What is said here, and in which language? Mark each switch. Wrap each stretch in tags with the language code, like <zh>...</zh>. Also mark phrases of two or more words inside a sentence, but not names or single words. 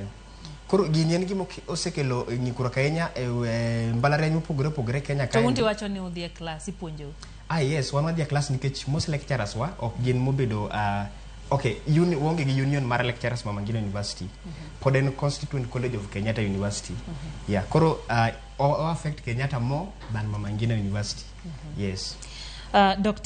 <luo>Koro gini en gima osekelo ng'ikruok ahinya e mbalariany mopogore Kenya kae. To unti wacho ni udhi e class ipuonjo. Yes, wan wadhi e class nikech</luo> <en>most lecturers</en> <luo>wa ok gin mobedo wonge gi union mar lecturers Mama Ngina University. Pod en Constituent College of Kenyatta University. Yeah, koro</luo> <en>affect Kenyatta more than Mama Ngina University.</en> <luo>Yes. Dr.</luo>